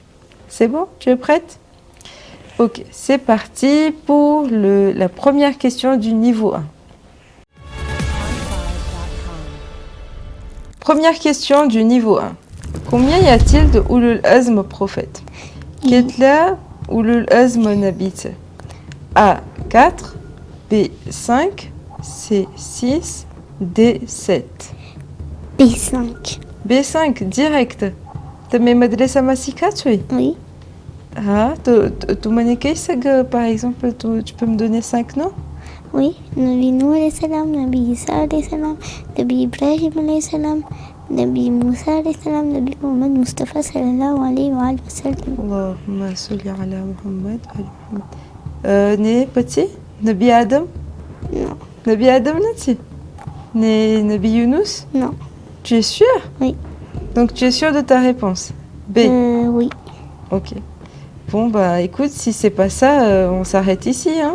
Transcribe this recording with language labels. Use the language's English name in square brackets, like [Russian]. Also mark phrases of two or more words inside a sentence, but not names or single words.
[French] C'est bon? Tu es prête? Ok, c'est parti pour la première question du niveau 1. Première question du niveau 1. Combien y a-t-il de [Arabic] أولو العزم [French] prophètes? [Gujarati] Ketla [Arabic] أولو العزم [Gujarati] nabit. [French] A 4, B 5, C 6, D 7. B5. B5, direct. Tu m'as madrasa masika, Oui. Ah, tu m'as par exemple, tu peux me donner 5 noms? Oui, [Arabic] نبي نوح عليه السلام، نبي عيسى عليه السلام، نبي إبراهيم عليه السلام، نبي موسى عليه السلام، نبي محمد مصطفى صلى الله عليه وسلم. اللهم صل على محمد. [French] Né petit? Nabi Adam? Non. Nabi Adam là-dessus? Né Nabi Yunus? Non. Tu es sûr? Oui. Donc tu es sûr de ta réponse? B? Oui. Ok. Bon bah écoute, si c'est pas ça, on s'arrête ici, hein?